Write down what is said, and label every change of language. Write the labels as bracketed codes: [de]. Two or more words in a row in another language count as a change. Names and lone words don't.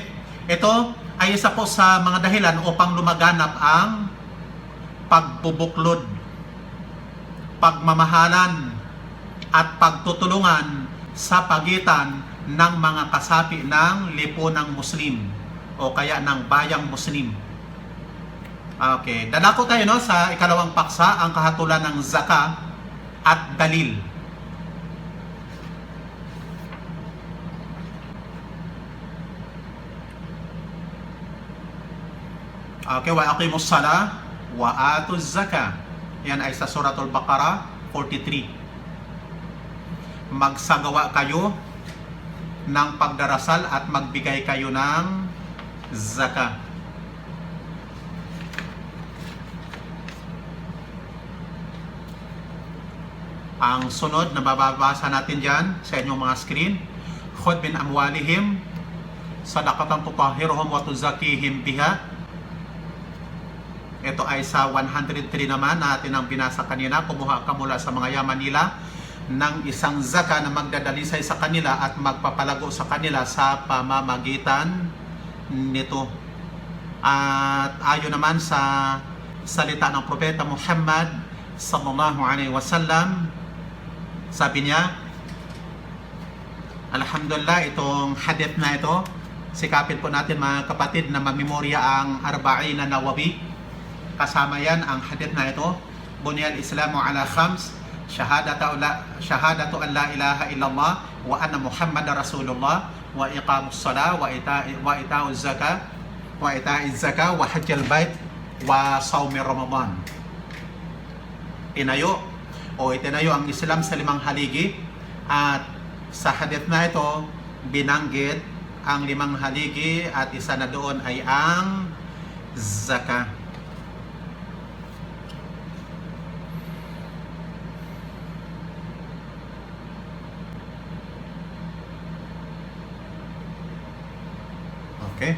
[tl] Ito ay isa po sa mga dahilan upang lumaganap ang pagbubuklod, pagmamahalan, at pagtutulungan sa pagitan ng mga kasapi ng lipunang Muslim o kaya ng bayang Muslim. Okay, dadako tayo no sa ikalawang paksa, ang kahatulan ng zakah at dalil. [ar] Okay, وأقيموا الصلاة وآتوا الزكاة. [tl] Yan ay sa Suratul Baqarah 43. Magsagawa kayo ng pagdarasal at magbigay kayo ng zakah. Ang sunod na mababasa natin dyan sa inyong mga screen, [ar] خذ من أموالهم صدقة تطهرهم وتزكيهم بها. [tl] Ito ay sa 103 naman natin ang binasa kanina. Kumuha ka mula sa mga yaman nila ng isang zakah na magdadalisay sa kanila at magpapalago sa kanila sa pamamagitan nito. At ayon naman sa salita ng Propeta Muhammad [ar] صلى الله عليه وسلم, [tl] sabi niya, alhamdulillah, itong hadith na ito, sikapin po natin mga kapatid na mamemorya ang Arba'in na Nawawi. Kasama yan ang hadith na ito, [ar] بني الإسلام على خمس شهادة أن لا إله إلا الله وأن محمدا رسول الله وإقام الصلاة وإيتاء الزكاة وإيتاء الزكاة وحج البيت وصوم رمضان. [tl] Itinayo ang Islam sa 5 haligi, at sa hadith na ito binanggit ang 5 haligi at isa na doon ay ang zakah. Okay.